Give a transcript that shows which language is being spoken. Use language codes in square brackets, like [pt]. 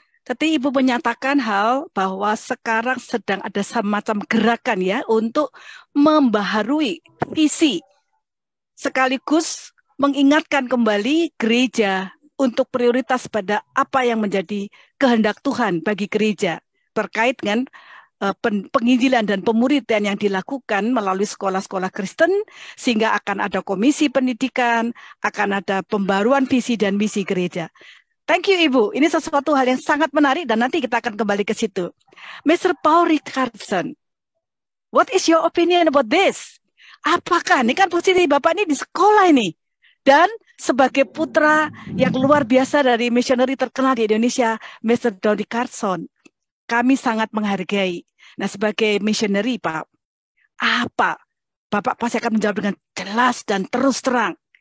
[id] Tadi Ibu menyatakan hal bahwa sekarang sedang ada semacam gerakan ya untuk membaharui visi, sekaligus mengingatkan kembali gereja untuk prioritas pada apa yang menjadi kehendak Tuhan bagi gereja terkait dengan penginjilan dan pemuridan yang dilakukan melalui sekolah-sekolah Kristen, sehingga akan ada komisi pendidikan, akan ada pembaruan visi dan misi gereja. [en] Thank you [id] Ibu, ini sesuatu hal yang sangat menarik dan nanti kita akan kembali ke situ. [en] Mr. Paul Richardson, what is your opinion about this? [id] Apakah, ini kan posisi Bapak ini di sekolah ini, dan sebagai putra yang luar biasa dari missionary terkenal di Indonesia, Mr. Don Richardson, kami sangat menghargai. Nah, sebagai missionary Pak, apa? Bapak pasti akan menjawab dengan jelas dan terus terang.